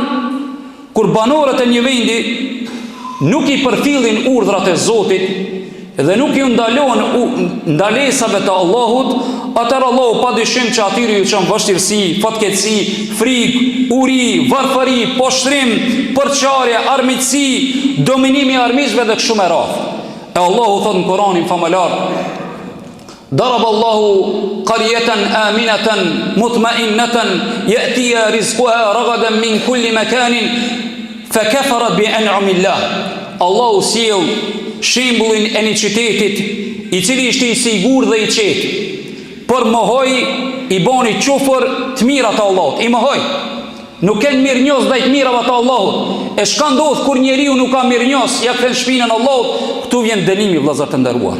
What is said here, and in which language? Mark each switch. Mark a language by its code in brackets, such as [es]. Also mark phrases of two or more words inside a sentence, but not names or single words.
[sq] Kur banorët e një vendi nuk i përfillin urdhrat e Zotit dhe nuk ju ndalon ndalesave të Allahut, atër Allahu pa dyshim që atyri ju qënë vështirësi, fatkeqësi, frikë, uri, varfëri, poshtrim, përçarje, armiqësi, dominimi i armiqve dhe kështu me radhë. E Allahu thot në Kur'anin famëlar: [ar] ضرب الله قرية آمنة مطمئنة يأتيها رزقها رغدا من كل مكان فكفرت بأنعم الله. [sq] Allahu sjell shembullin e një qytetit i cili ishte i sigur dhe i qetë, për mohoj i boni qufër të mirat të Allahut, i mohoj. Nuk kanë mirënjohës ndaj të mirave të Allahut. E çka ndodh kur njeriu nuk ka mirënjohës, ja kthen shpinën Allahut, këtu vjen dënimi vëllezër të nderuar.